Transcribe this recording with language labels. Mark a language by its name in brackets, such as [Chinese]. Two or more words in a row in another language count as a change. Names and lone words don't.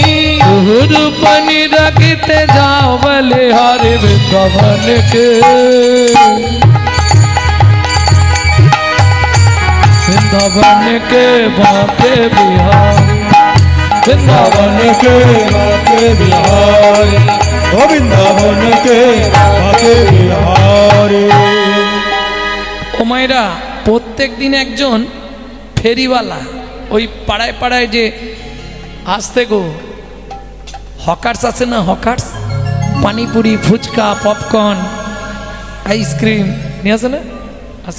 [Hindi] रूप निरखित जाओ बलिहारी वृंदावन के वृंदावन के बांके बिहारी वृंदावन के बांके बिहारी ओ वृंदावन के बांके बिहारी। [Bangla] ও মায়েরা, প্রত্যেক দিন একজন ফেরিওয়ালা ওই পাড়ায় পাড়ায় যে আসতে গো হকার্স আছে না, হকার্স পানিপুরি ফুচকা [English] popcorn ice cream [Bangla] নিয়ে আসে না, আছে।